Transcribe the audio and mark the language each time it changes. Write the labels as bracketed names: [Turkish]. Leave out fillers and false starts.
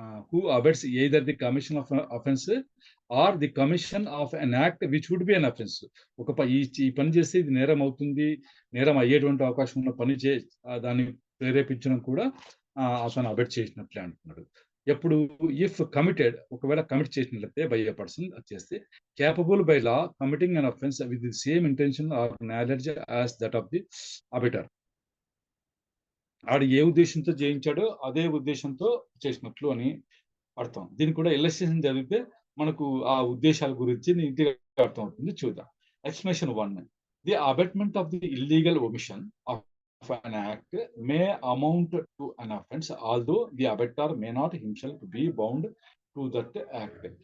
[English] Who abets either the commission of offence or the commission of an act which would be an offence. [Telugu] ఈ పని చేస్తే ఇది నేరం అవుతుంది, నేరం అయ్యేటువంటి అవకాశం ఉన్న పని దాన్ని ప్రేరేపించడం కూడా అతను అబెట్ చేసినట్లే అంటున్నాడు. ఎప్పుడు [English] if committed [Telugu] ఒకవేళ కమిట్ చేసినట్లయితే [English] by a person [Telugu] చేస్తే [English] capable by law committing an offense with the same intention or knowledge as that of the abetter. [Telugu] ఆడు ఏ ఉద్దేశంతో చేయించాడో అదే ఉద్దేశంతో చేసినట్లు అని అర్థం. దీనికి కూడా ఇల్లస్ట్రేషన్ చదివితే మనకు ఆ ఉద్దేశాల గురించి నీట్‌గా అర్థం అవుతుంది. చూద్దాం. Explanation 1. [English] The abetment of the illegal omission of an act may amount to an offense although the abettor may not himself be bound to that act.